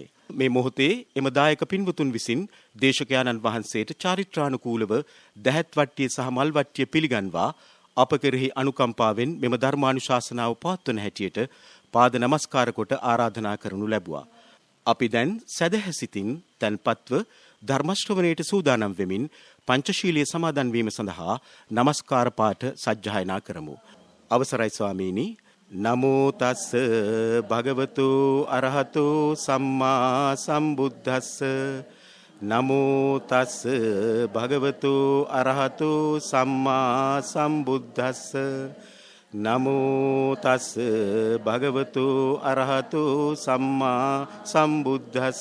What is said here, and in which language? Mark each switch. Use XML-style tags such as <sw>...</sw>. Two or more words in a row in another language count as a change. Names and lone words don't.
<si>මේ මොහොතේ එම දායක පින්වතුන් විසින් දේශකයාණන් වහන්සේට චාරිත්‍රානුකූලව දහත් වට්ටිය සහ මල් වට්ටිය පිළිගන්වා අප කෙරෙහි අනුකම්පාවෙන් මෙම ධර්මානුශාසනාව පවත්වන හැටියට පාද නමස්කාර කොට ආරාධනා කරනු ලැබුවා. අපි දැන් සදහැසිතින් තන්පත්ව ධර්ම ශ්‍රවණයට සූදානම් වෙමින් පංචශීලයේ සමාදන් වීම සඳහා নমස්කාර පාඨ සජ්ජායනා කරමු. අවසරයි ස්වාමීනි.</si> <pi>නමෝ තස්ස භගවතු අරහතෝ සම්මා සම්බුද්දස්ස. නමෝ තස්ස භගවතු අරහතෝ සම්මා සම්බුද්දස්ස. නමෝ තස්ස භගවතු අරහතෝ සම්මා සම්බුද්දස්ස.</pi>